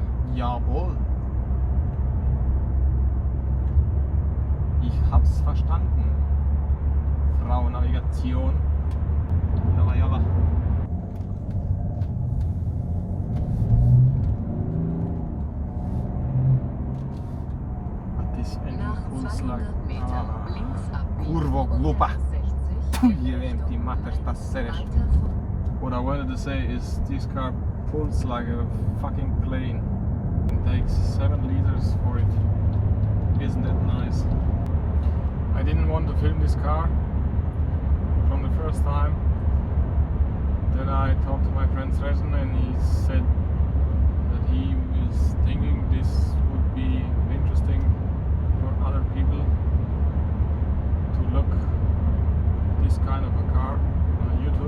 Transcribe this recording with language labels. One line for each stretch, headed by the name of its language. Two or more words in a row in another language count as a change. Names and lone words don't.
German: Jawohl. Ich hab's verstanden. Frau Navigation.
Arabic: يلا، يلا.
German: Das ist ein Impulslag.
Serbian: Kurvo glupa. Jevem ti mater, šta sereš.
English: What I wanted to say is this car pulls like a fucking plane. It takes 7 liters for it. Isn't that nice? I didn't want to film this car from the first time. Then I talked to my friend Sresen and he said that he was thinking this would be interesting for other people to look this kind of a car on YouTube.